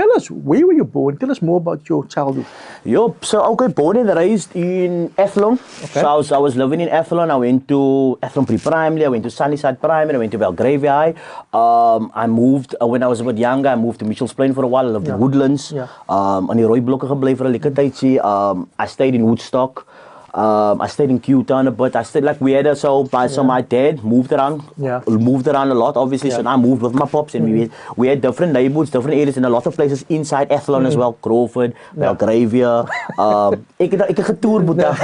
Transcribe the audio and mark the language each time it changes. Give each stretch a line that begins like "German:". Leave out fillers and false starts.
English: Tell us, where were you born? Tell us more about your childhood. Born and raised in Athlone. Okay. So I was living in Athlone. I went to Athlone Pre-Primary. I went to Sunnyside Primary. I went to Belgravia High. I moved, when I was a bit younger, I moved to Mitchell's Plain for a while. I lived in Woodlands.
Afrikaans: On die rooi blokke gebly vir 'n lekker tydjie.
English: I stayed in Woodstock. I stayed in Q-Town a bit. I stayed so my dad moved around a lot, obviously. So I moved with my pops, and we had different neighborhoods, different areas, and a lot of places inside Athlone as well.
Afrikaans: Crawford, Belgravia. Ek het getoer, Boeta.